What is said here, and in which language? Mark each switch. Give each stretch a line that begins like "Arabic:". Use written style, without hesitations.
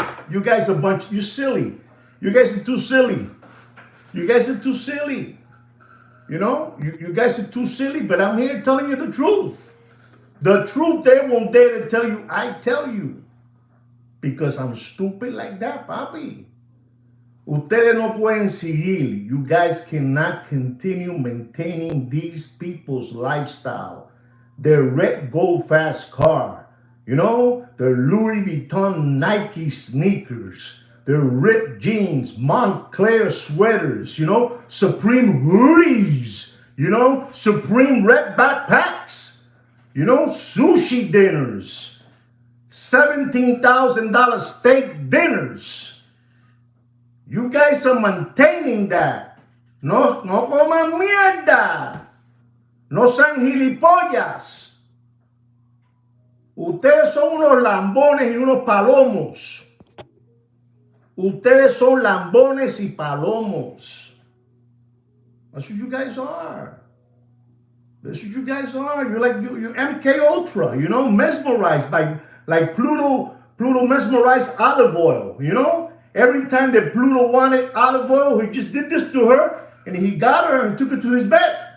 English: You guys are you silly. You guys are too silly. You guys are too silly. You know, you guys are too silly, but I'm here telling you the truth. The truth they won't dare to tell you, I tell you. Because I'm stupid like that, papi.
Spanish: Ustedes no pueden seguir.
English: You guys cannot continue maintaining these people's lifestyle. Their red gold fast car. You know, their Louis Vuitton Nike sneakers, their ripped jeans, Montclair sweaters, you know, Supreme hoodies, you know, Supreme red backpacks, you know, sushi dinners, $17,000 steak dinners. You guys are maintaining that.
Spanish: No, no coman mierda. No sean gilipollas. Ustedes son unos lambones y unos palomos. Ustedes son lambones y palomos.
English: That's what you guys are. That's what you guys are. You're like you're MK Ultra, you know, mesmerized by like Pluto mesmerized olive oil, you know? Every time that Pluto wanted olive oil, he just did this to her, and he got her and took her to his bed.